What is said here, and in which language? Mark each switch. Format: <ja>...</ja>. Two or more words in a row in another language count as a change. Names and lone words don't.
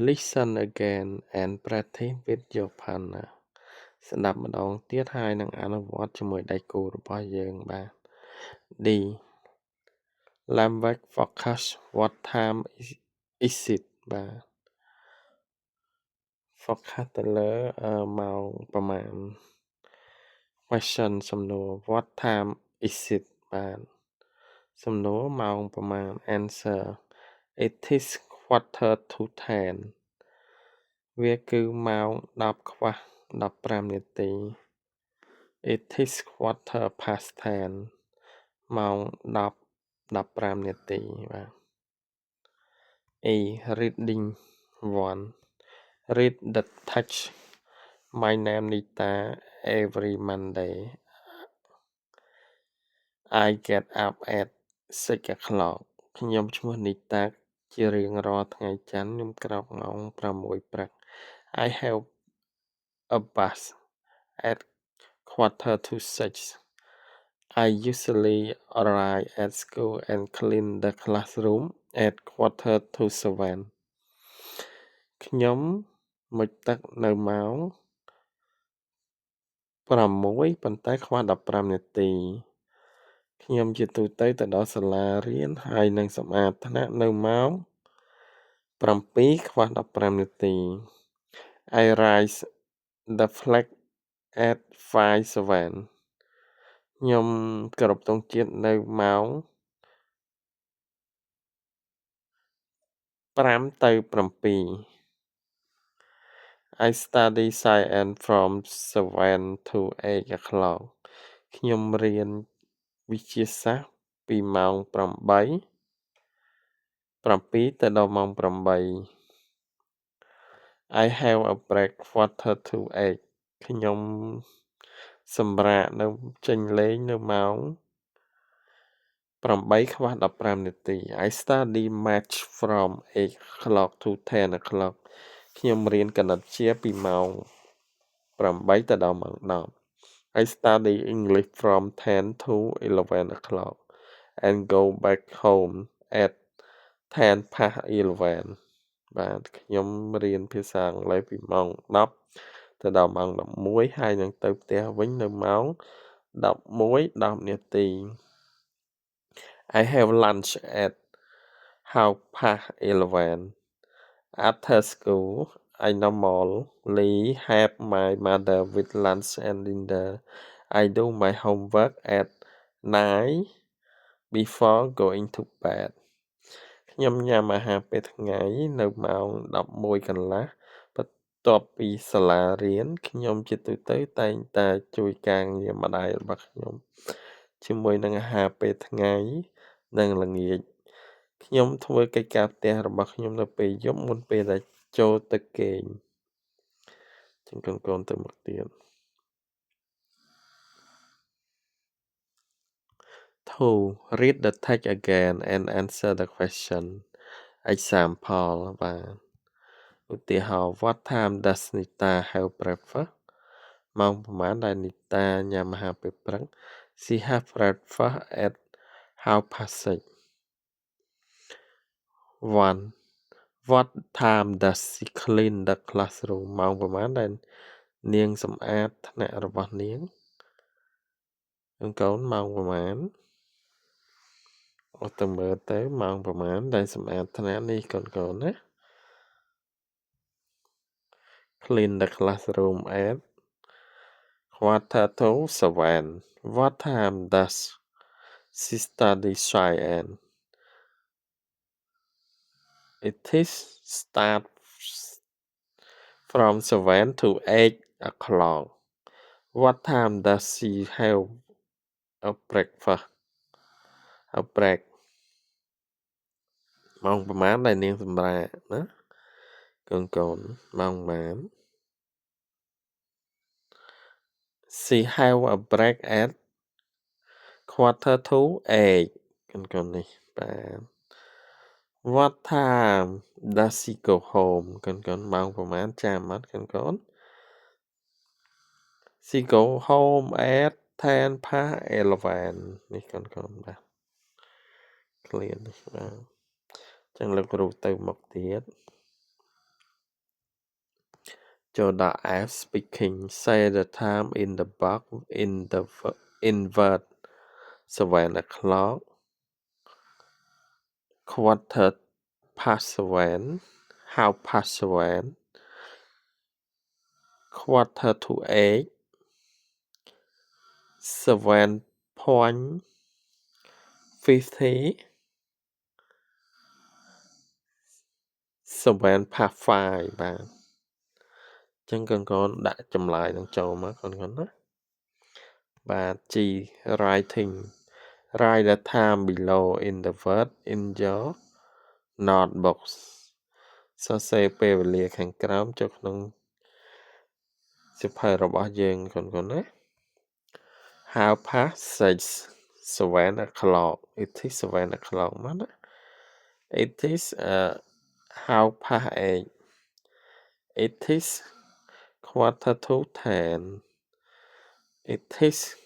<en>Listen again and practice with your partner</en> <km>ស្ដាប់ម្ដងទៀតហើយនឹងអនុវត្តជាមួយដៃគូរបស់យើងបាទ D.</km> <en>Language focus what time is it</en> <km>បាទ focus ទៅលើម៉ោងប្រមា</km> <en>ណ question សំណួរ what time is it</en> <km>បាទសំណួរម៉ោងប្រមាណ</km> <en>answer it is quarter to 10</en> <km>វាគឺម៉ោង10ខ្វះ15នាទី</km> <en>It is quarter past 10</en> <km>ម៉ោង10:15នាទីបាទ</km> <en>A reading 1 read the text My name Nita every Monday I get up at 6 o'clock</en> <km>ខ្ញុំឈ្មោះនីតាជារៀងរាល់ថ្ងៃច័ន្ទខ្ញុំក្រោកម៉ោង6ព្រឹក</km> <en>I have a bus at quarter to 6 I usually arrive at school and clean the classroom at quarter to 7</en> <km>ខ្ញុំមុជទឹកនៅម៉ោង 6ប៉ុន្តែខ្វះ15នាទីខ្ញុំជាទូទៅទៅដល់សាលារៀនហើយនឹងសម្អាតថ្នាក់នៅម៉ោង7ខ្វះ15នាទី</km> <en>I rise the flag at 5:7</en> <km>ខ្ញុំគោរពទង់ជាតិនៅម៉ោង 5 ទៅ 7</km> <en>I study science from 7 to 8 o'clock</en> <km>ខ្ញុំរៀនវិទ្យាសាស្ត្រពីម៉ោង 8 7 ទៅដល់ម៉ោង</km> <en>8 I have a break quarter to 8</en> <km>ខ្ញុំសម្រាកនៅចេញលេងនៅម៉ោង</km> <en>8:15 នាទី I study math from 8 o'clock to 10 o'clock</en> <km>ខ្ញុំរៀនគណិត វិទ្យាពីម៉ោង 8 ទៅដល់ម៉ោង 10</km> <en>I study English from 10 to 11 o'clock and go back home at 10 past 11</en> <km>បាទខ្ញុំរៀនភាសាអង់គ្លេសពីម៉ោង 10 ទៅដល់ម៉ោង 11 ហើយនឹងទៅផ្ទះវិញនៅម៉ោង 11:10 នាទី</km> <en>I have lunch at 11:30 After school I normally help my mother with lunch and dinner I do my homework at 9 before going to bed</en> <km>ខ្ញុំញ៉ាំអាហារពេលថ្ងៃនៅម៉ោង 11 កន្លះបន្ទាប់ ពីសាលារៀនខ្ញុំជាទូទៅតែងតែជួយការងារម្ដាយរបស់ខ្ញុំជាមួយនឹងអាហារពេលថ្ងៃនិងល្ងាចខ្ញុំធ្វើកិច្ចការផ្ទះរបស់ខ្ញុំនៅពេលយប់មុនពេលដែលចូលទៅគេងចឹងកូនទៅមុខទៀត 2.</km> <en>Read the text again and answer the question Example</en> <km>បាទឧទាហរណ៍</km> <en>What time does Nita have breakfast</en> <km>ម៉ោងប្រមាណដែល</km> <en>Nita</en> <km>ញ៉ាំអាហារពេលព្រឹក</km> <en>She have breakfast at 6:30 1. What time does she clean the classroom</en> <km>ម៉ោងប្រមាណដែលនាងសម្អាតថ្នាក់របស់នាងកូនម៉ោងប្រមាណអត់ទៅមើលទៅម៉ោងប្រមាណដែលសម្អាតថ្នាក់នេះកូនណា</km> <en>Clean the classroom at 6:45 What time does she study science It is start from 7 to 8 o'clock What time does she have a breakfast a break</en> <km>ម៉ោងប្រមាណដែលនាងសម្រាកណាកូនម៉ោងប្រមាណ</km> <en>She have a break at 7:45</en> <km>កូននេះបាទ</km> <en>What time does she go home</en> <km>កូនម៉ោងប្រមាណចាំអត់កូន</km> <en>She go home at 10 past 11</en> <km>នេះកូនបាទ</km> <en>clear</en> <km>នេះបាទចឹងលោកគ្រូទៅមុខទៀត ចូលដល់</km> <en>F speaking say the time in the box invert 7 o'clock quarter past 7 half past 7 quarter to 8 7:50 7 past 5</en> <km>បាទចឹងកូនដាក់ចម្លើយនឹងចូលមកកូន ណាបាទ</km> <en>G writing write the time below in the word in your notebook</en> <km>សរសេរពេលវេលាខាងក្រោមចូលក្នុងសៀវភៅរបស់យើងកូនណា</km> <en>How past 6 7 o'clock it is 7 o'clock</en> <km>មកណា</km> <en>It is how past 8 It is quarter to 10 It is</en>